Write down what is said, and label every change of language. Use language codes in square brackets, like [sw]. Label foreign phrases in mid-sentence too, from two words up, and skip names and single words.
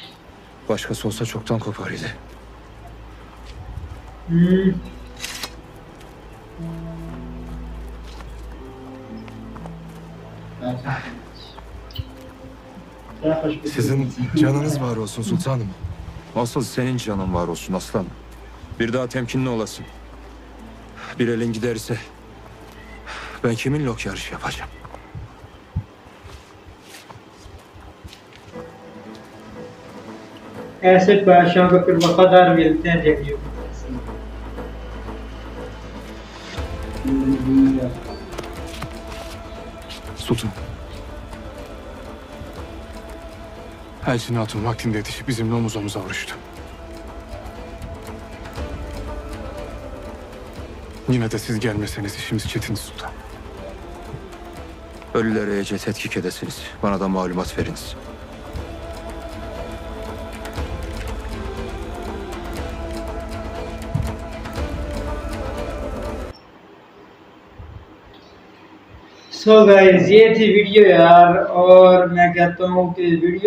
[tr] Başkası olsa çoktan kopar idi. Sizin canınız var olsun sultanım. Asıl senin canın var olsun aslan. Bir daha temkinli olasın. Bir elin giderse ben kiminle ok yarışı yapacağım? [ur] ایسے بادشاہوں کو پھر وفادار ملتے ہیں جنگیوں کو. [tr] Sultan. Elçin Hatun vaktinde yetişip bizimle omuz omuza vuruştu. Yine de siz gelmeseniz işimiz çetin sultan. Ölülere iyice tetkik edesiniz. Bana da malumat veriniz. [en] So guys [ur] یہ تھی ویڈیو یار، اور میں کہتا ہوں کہ ویڈیو